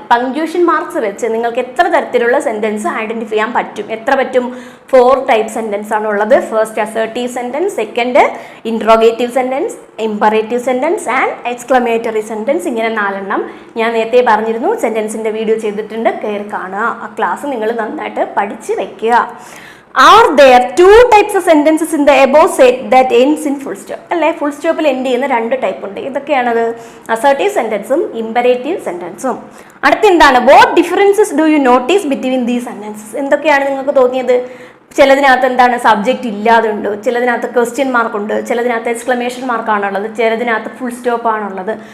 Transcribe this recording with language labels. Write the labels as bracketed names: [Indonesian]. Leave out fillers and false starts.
[Malayalam] Punctuation marks വെച്ച് നിങ്ങൾക്ക് എത്ര തരത്തിലുള്ള സെന്റൻസ് ഐഡന്റിഫൈ ചെയ്യാൻ പറ്റും? എത്ര പറ്റും? [English] 4 type sentence ആണ് ഉള്ളത്. First assertive sentence, second interrogative sentence, imperative sentence and exclamatory sentence. [Malayalam] ഇങ്ങനെ 4 എണ്ണം ഞാൻ നേരത്തെ പറഞ്ഞിരുന്നു. സെന്റൻസിന്റെ വീഡിയോ ചെയ്തിട്ടുണ്ട്, കയറി കാണുക. ആ ക്ലാസ് നിങ്ങൾ നന്നായിട്ട് പഠിച്ച് വെക്കുക. [English] Are there 2 types of sentences in the above set that ends in full stop? [Malayalam] അല്ലേ? ഫുൾ സ്റ്റോപ്പിൽ എൻഡ് ചെയ്യുന്ന 2 ടൈപ്പ് ഉണ്ട്. ഇതൊക്കെയാണത് assertive സെന്റൻസും imperative സെന്റൻസും. അടുത്തെന്താണ്? [English] What differences do you notice between these sentences. [Malayalam] എന്തൊക്കെയാണ് നിങ്ങൾക്ക് തോന്നിയത്? ചിലതിനകത്ത് എന്താണ്? സബ്ജക്റ്റ് ഇല്ലാതുണ്ട്, ചിലതിനകത്ത് ക്വസ്റ്റ്യൻ മാർക്കുണ്ട്, ചിലതിനകത്ത് എക്സ്ക്ലമേഷൻ മാർക്കാണുള്ളത്, ചിലതിനകത്ത് ഫുൾ സ്റ്റോപ്പ് ആണുള്ളത്.